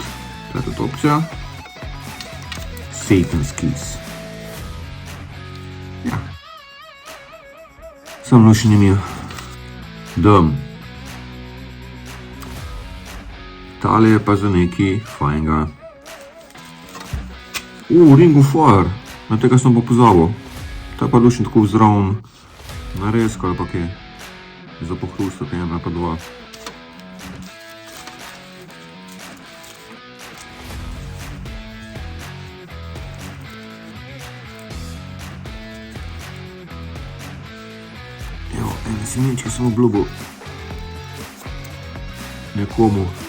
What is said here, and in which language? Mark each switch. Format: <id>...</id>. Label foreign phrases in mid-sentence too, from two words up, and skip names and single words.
<sl>To je tudi opcija. Satan's Kiss. Ja. Sam lušenje mi je. Dam. Tale je pa za nekaj fajnega. Ring of Fire. Na tega sem pa pozabil. Ta je pa lušen tako vzravn narezko ali pa kaj. Za pohrustati ena pa dva. Evo, ene semenčke sem obljubil nekomu.</sl>